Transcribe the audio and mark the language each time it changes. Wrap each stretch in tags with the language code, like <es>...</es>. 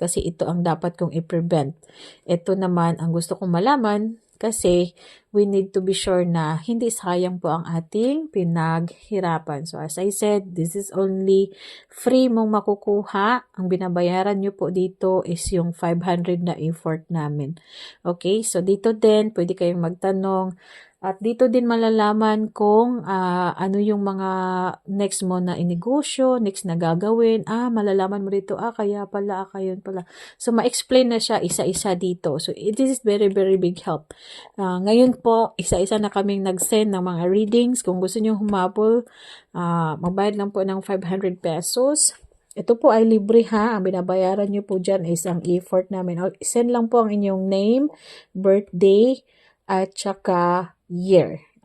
<tl>Kasi ito ang dapat kong i-prevent. Ito naman ang gusto kong malaman kasi</tl> <en>we need to be sure</en> <tl>na hindi sayang po ang ating pinaghirapan.</tl> <en>So as I said, this is only free</en> <tl>mong makukuha. Ang binabayaran nyo po dito is yung 500 na effort namin. Okay, so dito din, pwede kayong magtanong, At dito din malalaman kung ano yung mga next mo na inegosyo, next na gagawin. Malalaman mo dito, kaya pala, yun pala. So, ma-explain na siya isa-isa dito.</tl> <en>So, it is very, very big help.</en> <tl>Ngayon po, isa-isa na kaming nag-send ng mga readings. Kung gusto nyo humabol, magbayad lang po ng 500 pesos. Ito po ay libre ha. Ang binabayaran nyo po dyan is ang effort namin. Send lang po ang inyong name, birthday, at saka year.</tl>